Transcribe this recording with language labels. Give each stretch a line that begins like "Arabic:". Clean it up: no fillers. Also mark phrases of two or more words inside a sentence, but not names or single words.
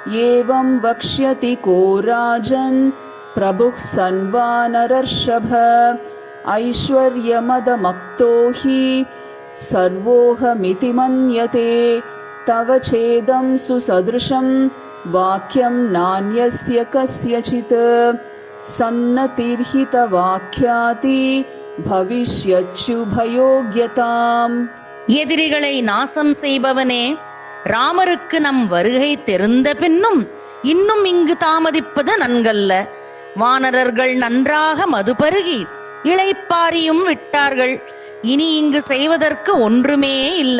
Sanskrit: एवं वक्ष्यति को राजन् प्रभुः सन्वानरर्षभ ऐश्वर्यमदमक्तो हि सर्वोऽहमिति मन्यते तव चेदं सुसदृशं वाक्यं नान्यस्य कस्यचित् सन्नतिर्हितवाक्याति भविष्यच्युभयोग्यताम्.
Tamil: எதிரிகளை நாசம் செய்பவனே, ராமருக்கு நம் வருகை தெரிந்த பின்னும் இன்னும் இங்கு தாமதிப்பது நன்கல்ல. வானரர்கள் நன்றாக மது பருகி இளைப்பாரியும் விட்டார்கள். இனி இங்கு செய்வதற்கு ஒன்றுமே இல்லை.